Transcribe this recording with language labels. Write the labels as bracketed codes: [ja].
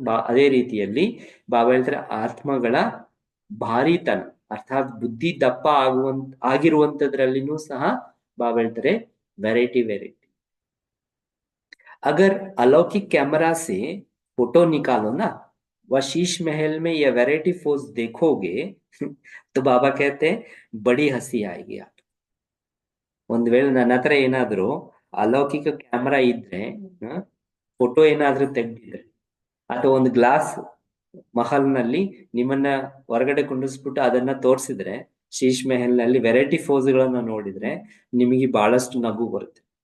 [kn] ಅದೇ ರೀತಿಯಲ್ಲಿ ಬಾಬಾ ಹೇಳ್ತಾರೆ ಆತ್ಮಗಳ ಭಾರಿತನ ಅರ್ಥಾತ್ ಬುದ್ಧಿ ದಪ್ಪ ಆಗಿರುವಂತದ್ರಲ್ಲಿನೂ ಸಹ ಬಾಬಾ ಹೇಳ್ತಾರೆ ವೆರೈಟಿ. [hi] अगर अलौकिक कैमरा से फोटो निकालो ना, वह शीश महल में यह वैरायटी फोर्स देखोगे तो बाबा कहते हैं बड़ी हंसी आएगी आप. [kn] ಒಂದ್ ವೇಳೆ ನನ್ನ ಹತ್ರ ಏನಾದ್ರು ಅಲೌಕಿಕ ಕ್ಯಾಮರಾ ಇದ್ರೆ, ಫೋಟೋ ಏನಾದ್ರೂ ತೆಗ್ದಿದ್ರೆ, ಅಥವಾ ಒಂದು ಗ್ಲಾಸ್ ಮಹಲ್ನಲ್ಲಿ ನಿಮ್ಮನ್ನ ಹೊರಗಡೆ ಕುಂಡಿಸ್ಬಿಟ್ಟು ಅದನ್ನ ತೋರಿಸಿದ್ರೆ, ಶೀಶ್ ಮೆಹಲ್ ನಲ್ಲಿ ವೆರೈಟಿ ಫೋಸ್ ಗಳನ್ನ ನೋಡಿದ್ರೆ ನಿಮಗೆ ಬಹಳಷ್ಟು ನಗು ಬರುತ್ತೆ.